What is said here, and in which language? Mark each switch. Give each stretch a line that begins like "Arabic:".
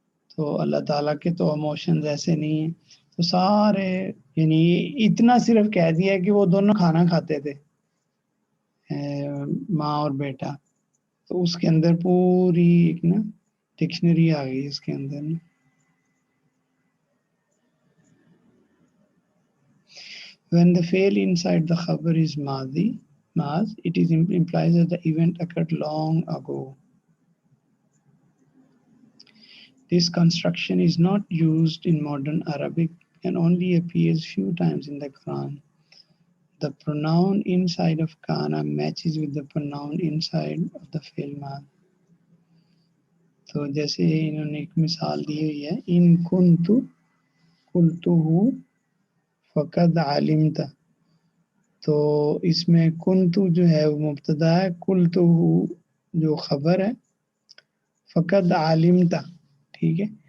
Urdu: تو اللہ تعالیٰ کے تو ایموشنز ایسے نہیں ہیں. تو سارے یعنی اتنا صرف کہہ دیا کہ وہ دونوں کھانا کھاتے تھے، ماں اور بیٹا، تو اس کے اندر پوری ایک نا ڈکشنری آ گئی اس کے اندر نا.
English: When the fail inside the khabar is maaz, it is implies that the event occurred long ago. This construction is not used in modern Arabic and only appears few times in the Quran. The pronoun inside of kana matches with the pronoun inside of the fail maaz.
Urdu: تو جیسے انہوں نے ایک مثال دی ہوئی ہے،
Arabic: ان کنتو قلتہ فقد علمت.
Urdu: تو اس میں کنتو جو ہے وہ مبتدا ہے، قلتہ جو خبر ہے،
Arabic: فقد علمت.
Urdu: ٹھیک ہے.